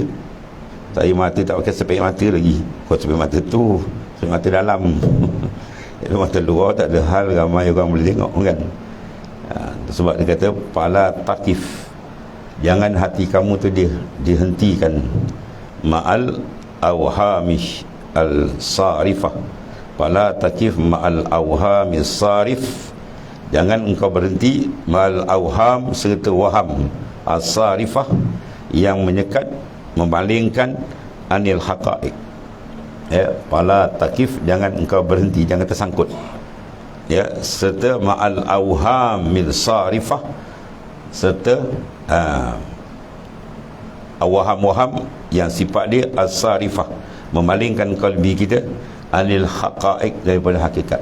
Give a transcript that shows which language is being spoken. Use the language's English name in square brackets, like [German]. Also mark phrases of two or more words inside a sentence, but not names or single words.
[Malay] Saya mata tak pakai sepek mata lagi. Kau sepek mata tu, sepek mata dalam. Itu mata luar tak ada hal ramai orang boleh tengok kan. Sebab dia kata [Arabic] فلا تقف, [Malay] jangan hati kamu tu dihentikan [Arabic] مع الأوهام الصارفة. فلا تقف مع الأوهام الصارفة, [Malay] jangan engkau berhenti [Arabic] مع الأوهام [Malay] serta waham as-sarifah yang menyekat, memalingkan [Arabic] عن الحقائق. [Malay] Ya, [Arabic] فلا تقف, [Malay] jangan engkau berhenti, jangan tersangkut. Ya, serta [Arabic] مع الأوهام الصارفة, [Malay] serta awham-waham yang sifat dia as-sarifah, memalingkan kalbi kita [Arabic] عن الحقائق, [Malay] daripada hakikat.